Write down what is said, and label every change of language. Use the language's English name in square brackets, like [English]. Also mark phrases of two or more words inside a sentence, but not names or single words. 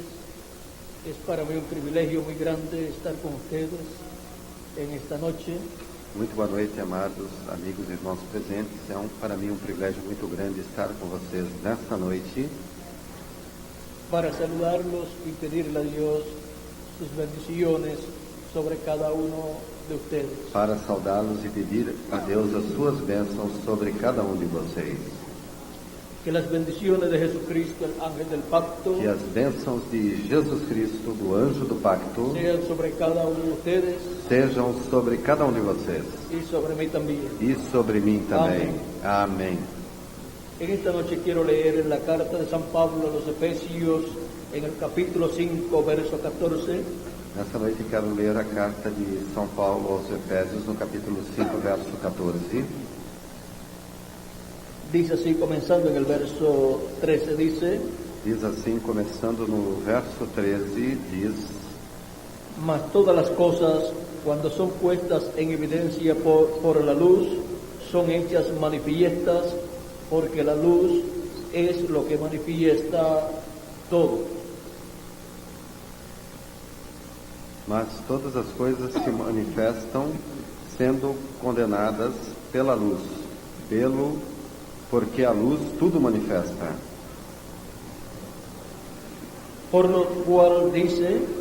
[Spanish] Es para mí un privilegio muy grande estar con ustedes en esta noche [Portuguese] Muito boa noite, amados amigos e irmãos presentes. Para mim um privilégio muito grande estar com vocês nesta noite [Spanish] para saludarlos y pedirle a Dios sus bendiciones sobre cada uno de ustedes. [Portuguese] para saudá-los e pedir a Deus as suas bênçãos sobre cada um de vocês. [Spanish] Que las bendiciones de Jesucristo, el ángel del pacto, [Portuguese] Que as bênçãos de Jesus Cristo, do anjo do pacto, [Spanish] sean sobre cada uno de ustedes [Portuguese] sejam sobre cada um de vocês [Spanish] y sobre mí también. [Portuguese] e sobre mim também. Amém. [Spanish] En esta noche quiero leer en la carta de San Pablo a los Efesios, en el capítulo 5, verso 14. [Portuguese] Nesta noite quero ler a carta de São Paulo aos Efésios, no capítulo 5, verso 14. [Spanish] Dice así, comenzando en el verso 13, dice: [Portuguese] Diz assim, começando no verso 13, diz: [Spanish] mas todas las cosas, cuando son puestas en evidencia por la luz, son hechas manifiestas, porque la luz es lo que manifiesta todo. [Portuguese] Mas todas as coisas se manifestam sendo condenadas pela luz, porque a luz tudo manifesta. [Spanish] Por lo cual dice: